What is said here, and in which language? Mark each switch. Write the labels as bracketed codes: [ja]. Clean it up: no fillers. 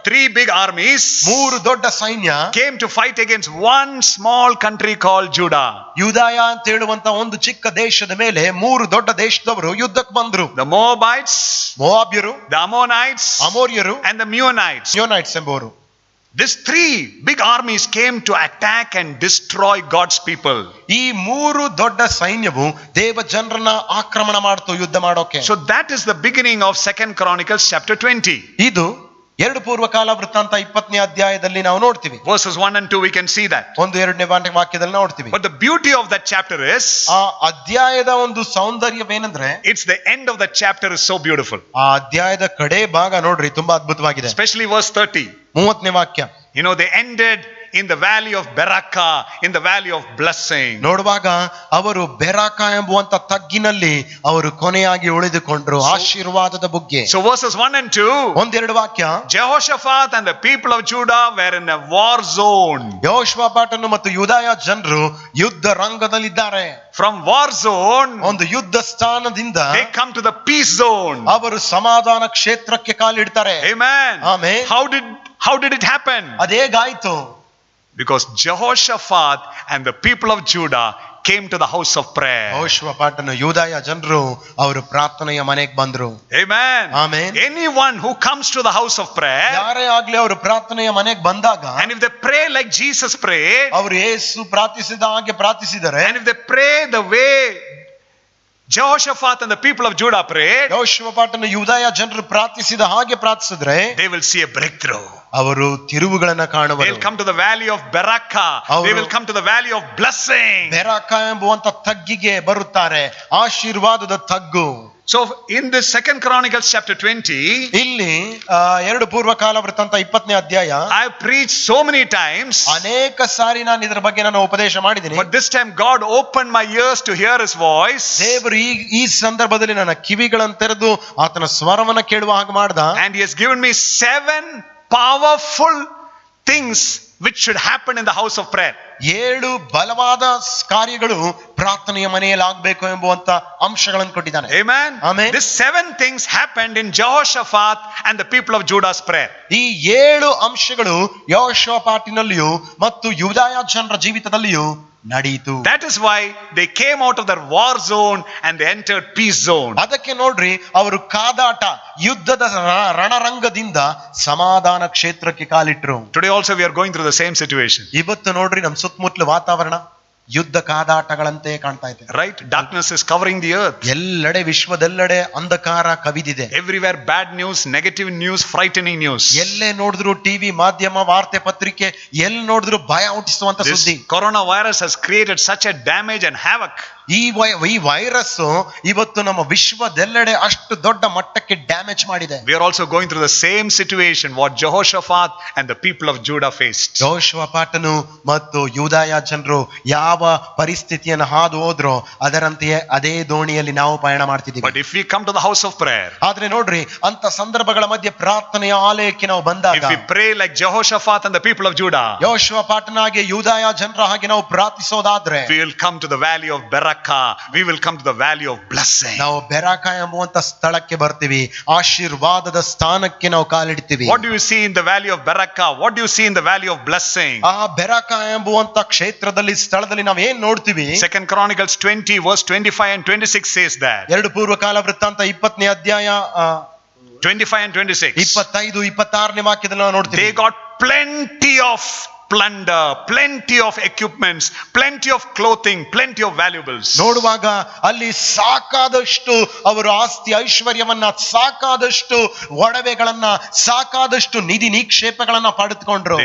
[en] 3 big armies [kn] 3 ದೊಡ್ಡ ಸೈನ್ಯ [en] came to fight against one small country called Judah. [kn] ಯೂದಾಯ ಅಂತ ಹೇಳುವಂತ ಒಂದು ಚಿಕ್ಕ ದೇಶದ ಮೇಲೆ 3 ದೊಡ್ಡ ದೇಶದವರು ಯುದ್ಧಕ್ಕೆ ಬಂದ್ರು. [en] The Moabites, [kn] ಮೋವಾಬ್ಯರು, [en] the Ammonites, [kn] ಅಮೋರಿಯರು, [en] and the Meunites. [kn] ಯೋನೈಟ್ಸ್ ಎಂಬುವರು. [en] These 3 big armies came to attack and destroy God's people. [kn] ಈ 3 ದೊಡ್ಡ ಸೈನ್ಯವು ದೇವ ಜನರನ್ನ ಆಕ್ರಮಣ ಮಾಡ್ತು ಯುದ್ಧ ಮಾಡೋಕೆ. [en] So that is the beginning of 2 Chronicles chapter 20. [kn] ಇದು 2 ಪೂರ್ವಕಾಲ ವೃತ್ತಾಂತ 20ನೇ ಅಧ್ಯಾಯದಲ್ಲಿ ನಾವು ನೋಡ್ತೀವಿ. [en] Verses 1 and 2 we can see that. [kn] 1-2ನೇ ವಾಕ್ಯದಲ್ಲಿ ನೋಡ್ತೀವಿ. [en] But the beauty of that chapter is, [kn] ಆ ಅಧ್ಯಾಯದ ಒಂದು ಸೌಂದರ್ಯವೇನೆಂದ್ರೆ, [en] it's the end of the chapter is so beautiful. [kn] ಆ ಅಧ್ಯಾಯದ ಕಡೆ ಭಾಗ ನೋಡ್ರಿ ತುಂಬಾ ಅದ್ಭುತವಾಗಿದೆ. [en] Especially verse 30. [kn] 30ನೇ ವಾಕ್ಯ. [en] You know, they ended in the valley of Beraka, in the valley of blessing. [kn] ನೋಡುವಾಗ ಅವರು ಬೆರಾಕ ಎಂಬುವಂತ ತಗ್ಗಿನಲ್ಲಿ ಅವರು ಕೊನೆಯಾಗಿ ಉಳಿದುಕೊಂಡ್ರು, ಆಶೀರ್ವಾದದ ಬುಗ್ಗೆ. [en] So verses 1 and 2, [kn] 1-2 ವಾಕ್ಯ. [en] Jehoshaphat and the people of Judah were in a war zone. [kn] ಯೆಹೋಷಾಫಾಟನು ಮತ್ತು ಯೂದಾಯ ಜನರು ಯುದ್ಧ ರಂಗದಲ್ಲಿದ್ದಾರೆ. [en] From war zone, [kn] ಒಂದು ಯುದ್ಧ ಸ್ಥಾನದಿಂದ [en] they come to the peace zone. [kn] ಅವರು ಸಮಾಧಾನ ಕ್ಷೇತ್ರಕ್ಕೆ ಕಾಲಿಡ್ತಾರೆ. [en] Amen. Amen. How did it happen? [kn] ಅದೇಗಾಯ್ತು? [en] Because Jehoshaphat and the people of Judah came to the house of prayer. [kn] ಯೆಹೋಷಾಫಾಟನು ಯೂದಾಯ ಜನರು ಅವರು ಪ್ರಾರ್ಥನೆಯ ಮನೆಗೆ ಬಂದ್ರು. [en] Amen. Amen. Anyone who comes to the house of prayer, [kn] ಯಾರೇ ಆಗ್ಲಿ ಅವರು ಪ್ರಾರ್ಥನೆಯ ಮನೆಗೆ ಬಂದಾಗ, [en] and if they pray like Jesus prayed, [kn] ಅವರು ಯೇಸು ಪ್ರಾರ್ಥಿಸಿದ ಹಾಗೆ ಪ್ರಾರ್ಥಿಸಿದರೆ, [en] and if they pray the way Jehoshaphat and the people of Judah prayed, [kn] ಯೆಹೋಷಾಫಾಟನು ಯೂದಾಯ ಜನರು ಪ್ರಾರ್ಥಿಸಿದ ಹಾಗೆ ಪ್ರಾರ್ಥಿಸಿದ್ರೆ, [en] they will see a breakthrough. [kn] ಅವರು ತಿರುವುಗಳನ್ನ ಕಾಣುವರು. [en] They'll come to the valley of Barakah. They will come to the valley of blessing. [kn] Beracah ಎಂಬುವಂತ ತಗ್ಗಿಗೆ ಬರುತ್ತಾರೆ, ಆಶೀರ್ವಾದದ ತಗ್ಗು. [en] So in this 2 Chronicles chapter 20, [kn] ಇಲ್ಲಿ 2 ಪೂರ್ವಕಾಲ ವೃತ್ತಾಂತ 20ನೇ ಅಧ್ಯಾಯ, [en] I have preached so many times, [kn] ಅನೇಕ ಸಾರಿ ನಾನು ಇದರ ಬಗ್ಗೆ ನಾನು ಉಪದೇಶ ಮಾಡಿದ್ದೀನಿ. [en] but this time God opened my ears to hear His voice, [kn] ದೇವರು ಈ ಸಂದರ್ಭದಲ್ಲಿ ನನ್ನ ಕಿವಿಗಳನ್ನು ತೆರೆದು ಆತನ ಸ್ವರವನ್ನ ಕೇಳುವ ಹಾಗೆ ಮಾಡ್ದ. [en] and He has given me 7 powerful things which should happen in the house of prayer. [kn] 7 ಬಲವಾದ ಕಾರ್ಯಗಳು ಪ್ರಾರ್ಥನೆಯ ಮನೆಯಲ್ಲಿ ಆಗಬೇಕು ಎಂಬುವಂತ ಅಂಶಗಳನ್ನು ಕೊಟ್ಟಿದ್ದಾನೆ. [en] Amen. Amen. These 7 things happened in Jehoshaphat and the people of Judah's prayer. [kn] ಈ 7 ಅಂಶಗಳು ಯೆಹೋಷಾಫಾಟಿನಲ್ಲಿಯೂ ಮತ್ತು ಯೂದಾಯ ಜನರ ಜೀವಿತದಲ್ಲಿಯೂ ನಡೆಯಿತು. [en] That is why they came out of their war zone and they entered peace zone. [kn] ಅದಕ್ಕೆ ನೋಡ್ರಿ, ಅವರು ಕಾದಾಟ ಯುದ್ಧದ ರಣರಂಗದಿಂದ ಸಮಾಧಾನ ಕ್ಷೇತ್ರಕ್ಕೆ ಕಾಲಿಟ್ರು. [en] Today also we are going through the same situation. [kn] ಇವತ್ತು ನೋಡ್ರಿ, ನಮ್ಮ ಸುತ್ತಮುತ್ತಲ ವಾತಾವರಣ ಯುದ್ಧ ಕಾದಾಟಗಳಂತೆ ಕಾಣ್ತಾ ಇದೆ. [en] Right? Darkness is covering the earth. [kn] ಎಲ್ಲೆಡೆ ವಿಶ್ವದೆಲ್ಲೆಡೆ ಅಂಧಕಾರ ಕವಿದಿದೆ. [en] Everywhere bad news, negative news, frightening news. [kn] ಎಲ್ಲೇ ನೋಡಿದ್ರು ಟಿವಿ ಮಾಧ್ಯಮ ವಾರ್ತೆ ಪತ್ರಿಕೆ ಎಲ್ಲಿ ನೋಡಿದ್ರು ಭಯ ಹುಟ್ಟಿಸುವಂತ ಸುದ್ದಿ. [en] This coronavirus has created such a damage and havoc. [kn] ಈ ವೈರಸ್ ಇವತ್ತು ನಮ್ಮ ವಿಶ್ವದೆಲ್ಲೆಡೆ ಅಷ್ಟು ದೊಡ್ಡ ಮಟ್ಟಕ್ಕೆ ಡ್ಯಾಮೇಜ್ ಮಾಡಿದೆ. [en] We are also going through the same situation what Jehoshaphat and the people of Judah faced. [kn] ಯೆಹೋಷಾಫಾಟನು ಮತ್ತು ಯೂದಾಯ ಜನರು ಯಾವ ಪರಿಸ್ಥಿತಿಯನ್ನು ಹಾದು ಹೋದ್ರೋ ಅದರಂತೆಯೇ ಅದೇ ದೋಣಿಯಲ್ಲಿ ನಾವು ಪಯಣ ಮಾಡ್ತಿದ್ದೀವಿ. [en] But if we come to the house of prayer, [kn] ಆದ್ರೆ ನೋಡ್ರಿ, ಅಂತ ಸಂದರ್ಭಗಳ ಮಧ್ಯೆ ಪ್ರಾರ್ಥನೆಯ ಆಲಯಕ್ಕೆ ನಾವು ಬಂದಾಗ, [en] if we pray like Jehoshaphat and the people of Judah, [kn] ಯೆಹೋಷಾಫಾಟನಾಗೆ ಯೂದಾಯ ಜನರ ಹಾಗೆ ನಾವು ಪ್ರಾರ್ಥಿಸೋದಾದ್ರೆ, [en] we will come to the valley of Barakah. We will come to the valley of blessing. [kn] ನಾವು ಬೆರಾಕ ಎಂಬುವಂತ ಸ್ಥಳಕ್ಕೆ ಬರ್ತೀವಿ, ಆಶೀರ್ವಾದದ ಸ್ಥಾನಕ್ಕೆ ನಾವು ಕಾಲಿಡ್ತೀವಿ. [en] What do you see in the valley of Barakah? What do you see in the valley of blessing? [kn] ಆ ಬೆರಾಕ ಎಂಬುವಂತ ಕ್ಷೇತ್ರದಲ್ಲಿ ಸ್ಥಳದಲ್ಲಿ ನಾವು ಏನ್ ನೋಡ್ತೀವಿ? [en] 2 Chronicles 20 verse 25 and 26 says that. [kn] 2 ಪೂರ್ವಕಾಲ ವೃತ್ತಾಂತ 20ನೇ ಅಧ್ಯಾಯ [en] 25 and 26. [kn] 25, 26ನೇ ವಾಕ್ಯದಲ್ಲಿ ನಾವು ನೋಡ್ತೀವಿ. [en] They got plenty of plunder, plenty of equipments, plenty of clothing, plenty of valuables. [kn] ನೋಡುವಾಗ ಅಲ್ಲಿ ಸಾಕಾದಷ್ಟು ಅವರು ಆಸ್ತಿ ಐಶ್ವರ್ಯವನ್ನ, ಸಾಕಾದಷ್ಟು ಒಡವೆಗಳನ್ನ, ಸಾಕಾದಷ್ಟು ನಿಧಿ ನಿಕ್ಷೇಪಗಳನ್ನ ಪಡೆದುಕೊಂಡ್ರು.